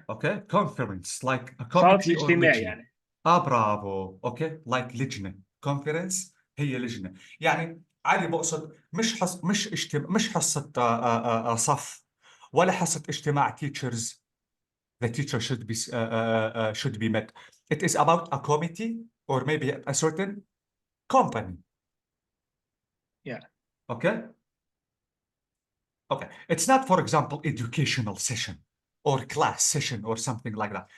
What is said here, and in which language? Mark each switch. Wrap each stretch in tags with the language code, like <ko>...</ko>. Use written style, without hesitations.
<en>Okay, conference, like a committee or</en> <ar>اجتماعي لجنة. يعني. برافو.</ar> <en>Okay, like لجنة.</en> <ar>Conference هي لجنة. يعني علي بقصد مش حصة صف ولا حصة اجتماع teachers.</ar> <en>The teacher should be met. It is about a committee or maybe a certain company. Yeah. Okay? Okay. It's not, for example, educational session or class session or something like that.</en>